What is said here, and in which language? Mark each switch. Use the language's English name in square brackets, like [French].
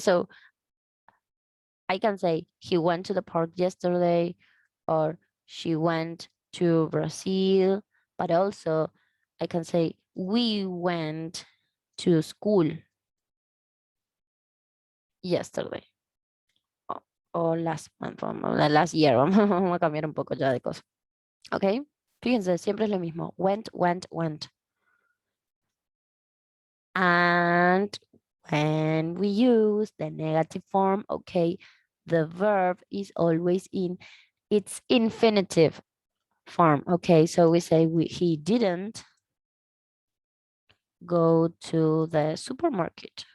[English] So I can say he went to the park yesterday or she went to Brazil, but also I can say we went to school yesterday o last month, last year. [Spanish] Vamos a cambiar un poco ya de cosas. Ok, fíjense, siempre es lo mismo. [English] Went, went, went. And when we use the negative form, okay, the verb is always in its infinitive form. Okay, so we say he didn't go to the supermarket.